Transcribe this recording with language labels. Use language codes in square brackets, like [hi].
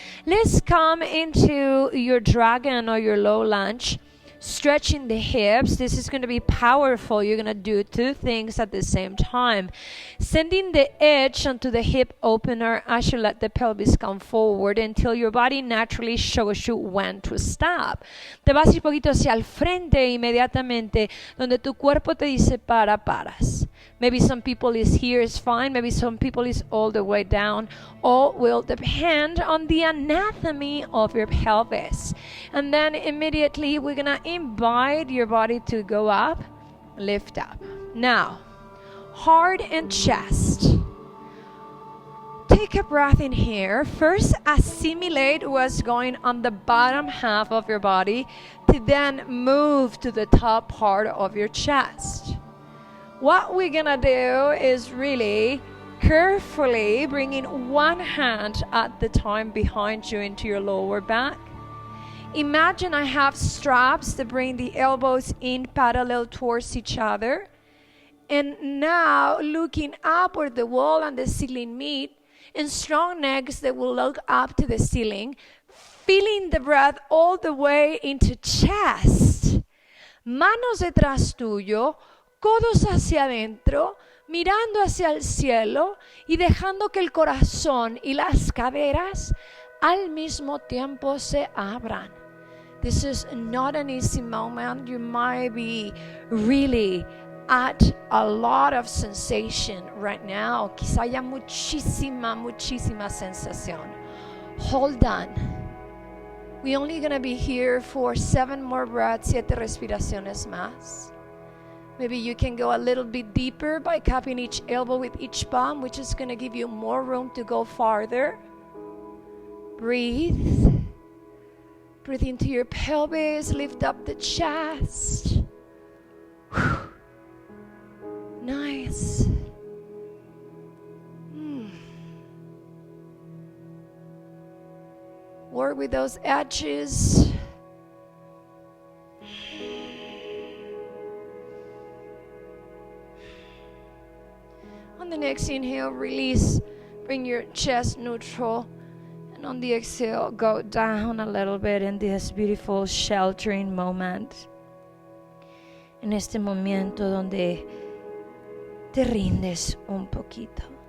[en] Let's come into your dragon or your low lunge, stretching the hips. This is going to be powerful. You're going to do 2 things at the same time. Sending the edge onto the hip opener as you let the pelvis come forward until your body naturally shows you when to stop. [es] Te vas a ir poquito hacia el frente inmediatamente, donde tu cuerpo te dice paras. [en] Maybe some people is here is fine. Maybe some people is all the way down. All will depend on the anatomy of your pelvis. And then immediately we're going to invite your body to go up, lift up. Now, heart and chest. Take a breath in here. First, assimilate what's going on the bottom half of your body to then move to the top part of your chest. What we're gonna do is really carefully bringing one hand at the time behind you into your lower back. Imagine I have straps that bring the elbows in parallel towards each other. And now looking up where the wall and the ceiling meet, and strong necks that will look up to the ceiling, feeling the breath all the way into chest. [es] Manos detrás tuyo, codos hacia adentro, mirando hacia el cielo y dejando que el corazón y las caderas al mismo tiempo se abran. [en] This is not an easy moment. You might be really at a lot of sensation right now. [es] Quizá haya muchísima sensación. [en] Hold on. We're only going to be here for 7 more breaths, [es] 7 respiraciones más. [en] Maybe you can go a little bit deeper by cupping each elbow with each palm, which is going to give you more room to go farther. Breathe. Breathe into your pelvis, lift up the chest. Whew. Nice. Work with those edges. On the next inhale, release. Bring your chest neutral. And on the exhale, go down a little bit in this beautiful sheltering moment. [es] En este momento donde te rindes un poquito.